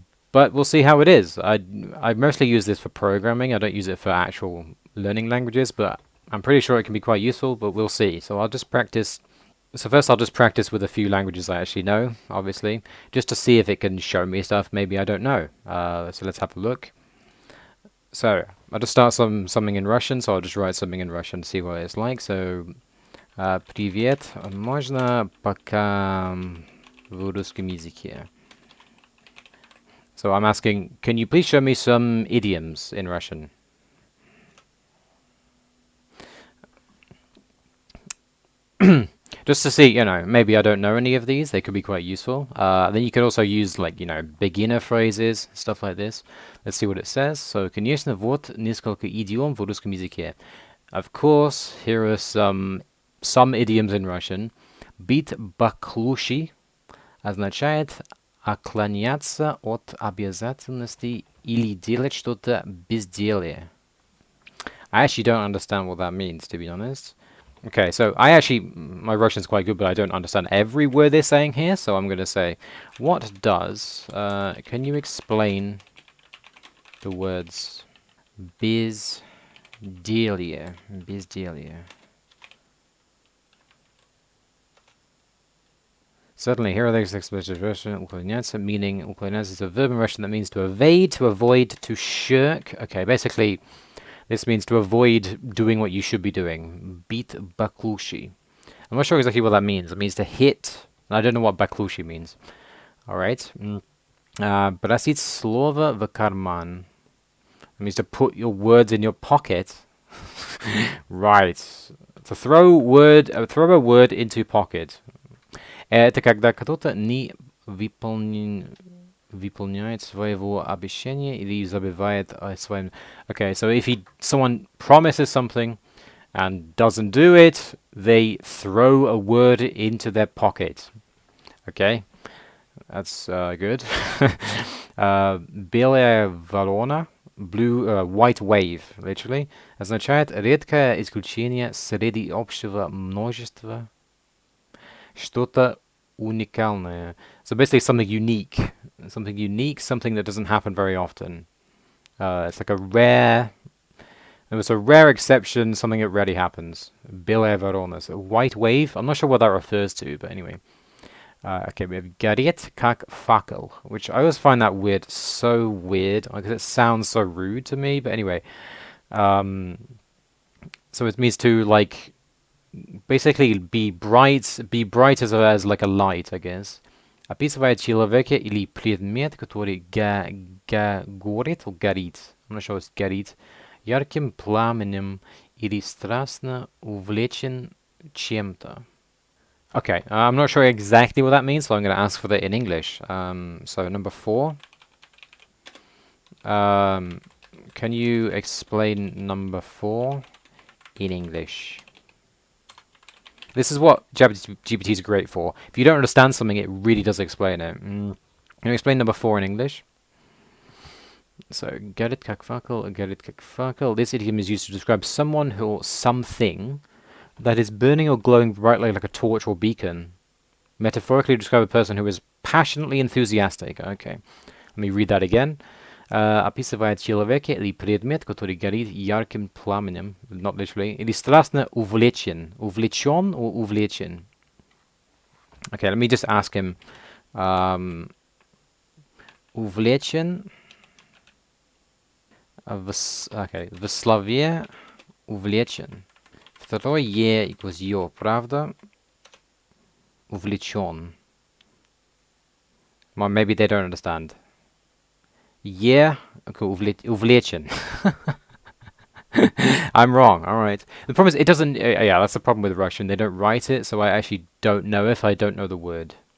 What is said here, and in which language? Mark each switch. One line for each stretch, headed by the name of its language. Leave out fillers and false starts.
English: But we'll see how it is. I mostly use this for programming. I don't use it for actual learning languages, but I'm pretty sure it can be quite useful, but we'll see. So I'll just practice. So first I'll just practice with a few languages I actually know, obviously, just to see if it can show me stuff maybe I don't know. So let's have a look. So I'll just start something in Russian, so I'll just write something in Russian to see what it's like.
Russian: So Привет, можно пока в русском языке?
English: So I'm asking, can you please show me some idioms in Russian? Just to see, maybe I don't know any of these. They could be quite useful. Then you can also use, beginner phrases, stuff like this. Let's see what it says.
Russian: So, конечно, вот несколько идиом в русском языке.
English: Of course, here are some idioms in Russian.
Russian: Быть баклуши означает отклоняться от обязательностей или делать что-то безделие.
English: I actually don't understand what that means, to be honest. Okay, so my Russian's quite good, but I don't understand every word they're saying here, so I'm going to say, can you explain the words безделие? Certainly, here are those expressions in Russian. Уклоняться, meaning уклоняться is a verb in Russian that means to evade, to avoid, to shirk. Okay, basically, this means to avoid doing what you should be doing.
Russian: Бить баклуши.
English: I'm not sure exactly what that means. It means to hit. I don't know what баклуши means.
Russian: All right. Бросить слово в карман.
English: It means to put your words in your pocket. Right. To throw a word into pocket.
Russian: Это когда кто-то не выполняет своего обещания или забывает о своем...
English: Okay, so if someone promises something and doesn't do it, they throw a word into their pocket. Okay, that's good.
Russian: Белая ворона,
English: white wave, literally,
Russian: означает редкое исключение среди общего множества. Что-то уникальное.
English: So basically something unique, something that doesn't happen very often. It's like it was a rare exception, something that rarely happens.
Russian: Белая ворона,
English: so white wave. I'm not sure what that refers to, but anyway. Okay, we have
Russian: гореть как факел,
English: which I always find that word so weird, because it sounds so rude to me, but anyway. So it means to, basically be bright as like a light, I guess.
Russian: Описывает человека или предмет, который горит.
English: I'm not sure it's горит.
Russian: Ярким пламенем или страстно увлечен чем-то.
English: Okay, I'm not sure exactly what that means, so I'm going to ask for that in English. So number 4. Can you explain number 4 in English? This is what GPT is great for. If you don't understand something, it really does explain it. Can you explain number 4 in English?
Russian: So, горит как факел.
English: This idiom is used to describe someone or something that is burning or glowing brightly like a torch or beacon. Metaphorically describe a person who is passionately enthusiastic. Okay, let me read that again.
Russian: Описывает человека или предмет, который горит ярким пламенем,
English: not literally,
Russian: или страстно увлечен. Увлечен or увлечен?
English: Okay, let me just ask him.
Russian: Увлечен. Okay, в слове увлечен. Второе «е»
English: equals
Russian: «ё», правда? Увлечен.
English: Well, maybe they don't understand. Yeah, okay, увлечен. I'm wrong, alright. The problem is it doesn't... yeah, that's the problem with Russian. They don't write it, so I actually don't know if I don't know the word.